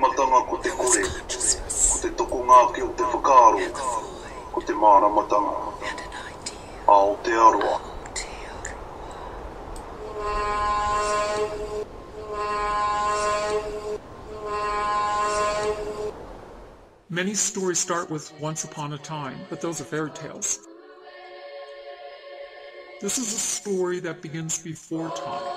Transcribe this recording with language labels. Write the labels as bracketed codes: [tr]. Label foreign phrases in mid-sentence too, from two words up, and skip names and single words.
[mi] tanga ko te kore, ko te toko ngāke o te whakaaro, ko te māramatanga, Aotearoa. [en] Many stories start with once upon a time, but those are fairy tales. This is a story that begins before time.